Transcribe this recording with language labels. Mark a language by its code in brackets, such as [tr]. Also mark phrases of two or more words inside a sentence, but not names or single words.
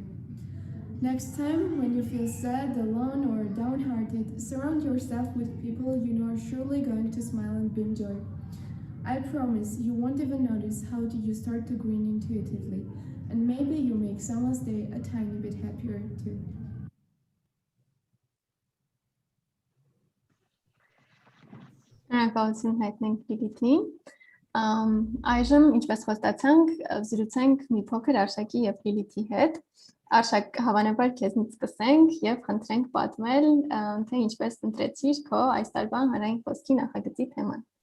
[en] Next time, when you feel sad, alone, or downhearted, surround yourself with people you know are surely going to smile and bring joy. I promise you won't even notice how you start to grin intuitively, and maybe you make someone's day a tiny bit happier too. [hy] Շնորհակալություն հայտնենք Լիլիթին։ Այժմ, ինչպես խոստացանք, զրուցենք մի փոքր Արշակի եւ Լիլիթի հետ։ Արշակ, հավանաբար քեզնից սկսենք եւ խնդրենք պատմել, թե ինչպես ընտրեցիր քո այս տարվա հանրային խոսքի նախագծի թեման։